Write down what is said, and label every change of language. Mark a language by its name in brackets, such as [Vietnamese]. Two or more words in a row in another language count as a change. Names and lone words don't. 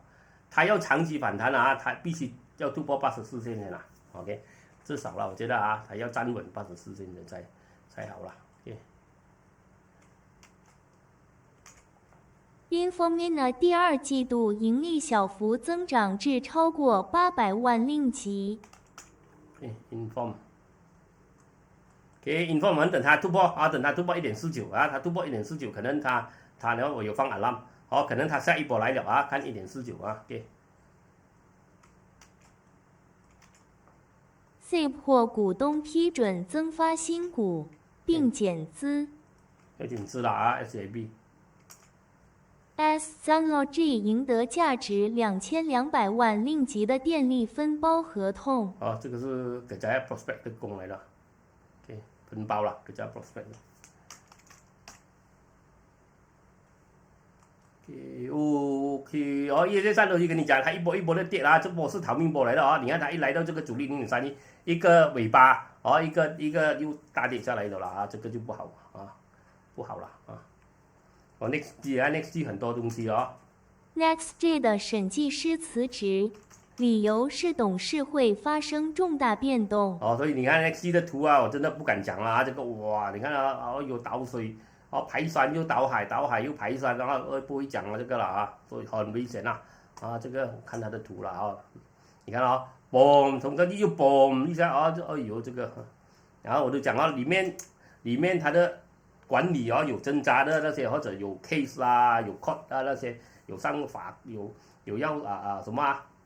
[Chinese] 它要長期反彈它必須要突破84線的啦 ，OK， 至少啦，我覺得它要站穩84線的才好啦。 Infomina 第二季度盈利小幅增長至超過800萬令吉。 inform 我們等它突破啊，等它突破1.49啊，它突破1.49，可能它然後我有放 alarm， 可能它下一波來了啊，看1.49啊，SIB 獲股東批准增發新股，並減資。要減資了啊 SAB。Sunlogy 贏得價值2200萬令吉的電力分包合同。這個是 Kerjaya Prospect 的工來的，OK， 分包了 Kerjaya Prospect。OK， 業界上都跟你講，它一波一波的跌啦，這波是逃命波來的啊！你看它一來到這個阻力0.31，一個尾巴一個又大跌下來的了啊，這個就不好啊，不好了啊。NextG 很多東西哦。 NextG 的審計師辭職，理由是董事會發生重大變動。所以你看 NextG 的圖啊，我真的不敢講了啊，這個哇，你看啊，有倒水，排山又倒海，倒海又排山，然後不會講了這個了啊，所以很危險啊，這個看它的圖了啊，你看啊，嘣，從這裡又嘣一下啊，哎呦這個，然後我就講了裡面它的管理有掙扎的那些，或者有 case 啦，有 court 啊那些，有上法有要什麼